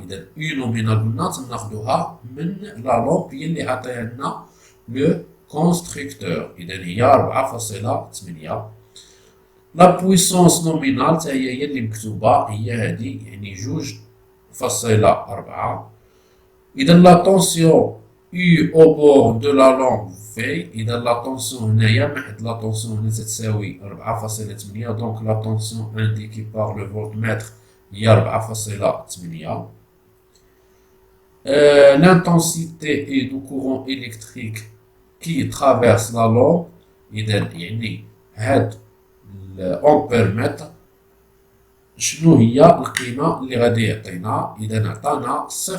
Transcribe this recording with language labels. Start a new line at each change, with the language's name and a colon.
Arabic: اذا يو نومينال قلنا تناخدوها من لا لومب هي اللي عطيها لنا لو كونستركتور. اذا هي 4.8.
French: لا بويسونس نومينال
Arabic: تا هي اللي مكتوبه، هي هذه يعني 2.4.
French: اذا لا طونسيون U au bord de la lampe V.
Arabic: إذا لا طونسيون هنايا محد لا طونسيون هنا تتساوي 4.8 دونك لا طونسيون
French: انديكي باغ لو فولتمتر
Arabic: هي 4.8.
French: L'intensité du courant électrique qui traverse la lampe.
Arabic: إذا يعني هاد الأمبيرمتر شنو هي القيمة اللي غادي يعطينا؟ إذا عطانا 0.49.